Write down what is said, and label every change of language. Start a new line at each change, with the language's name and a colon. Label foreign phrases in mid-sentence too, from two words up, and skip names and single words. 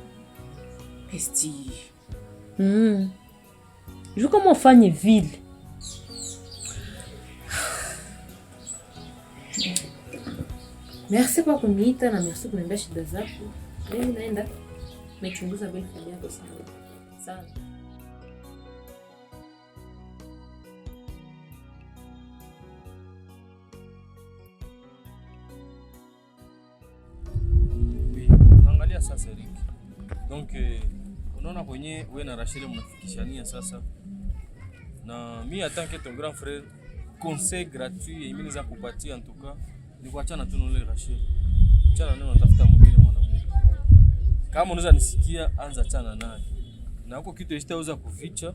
Swahili: Esti. Je comment ufanye vile. Merci kwa kuniita na merci kuniambia shida zako. Mimi naenda nachunguza
French: belle famille
Swahili: yako sana. Sana. Naangalia sasa Eric. Donc unaona kwenye wewe na Rachel mnafikishania sasa. Na mimi
French: en tant que ton grand frère, conseil gratuit
Swahili: et mimi naweza kupatia
French: en tout cas
Swahili: ni kuachana tu na yule Rachel. Achana naye, unatafuta mwingine mwanamke. Kama unaweza nisikia, anza achana naye. Na huko kitu isitaweza kuficha.